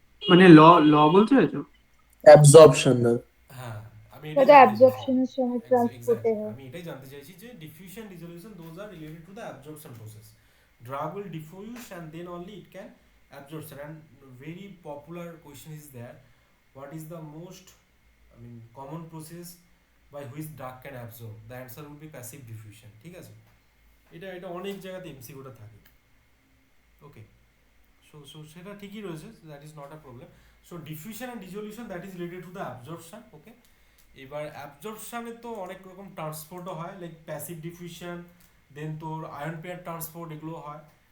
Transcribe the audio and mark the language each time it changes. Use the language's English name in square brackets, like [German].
[Bangla] মানে ল ল বলতে চাইছো? [English] Absorption. [Bangla] হ্যাঁ আমি এটাই দাদা জানতে চাইছি, অ্যাবজর্পশনের সময় ট্রান্সপোর্টে [English] exactly [Bangla] হয়। আমি এটাই জানতে চাইছি যে [English] Diffusion resolution those are related to the absorption process. Drug will diffuse and then only it can absorption. And very popular question is there, what is the most, I mean, common process by which drug can absorb? The answer will be passive diffusion, [Bangla] ঠিক আছে, এটা এটা অনেক জায়গাতে এমসিকিউটা থাকে। [English] okay, so [Bangla] সেটা ঠিকই রয়েছে, [English] That is not a problem. So diffusion and resolution that is related to the absorption. Okay, [Bangla] এবার অ্যাবজর্পশানে তো অনেক রকম ট্রান্সপোর্টও হয়, [English] like passive diffusion, then তোর ion pair transport, [Bangla] এগুলো হয়।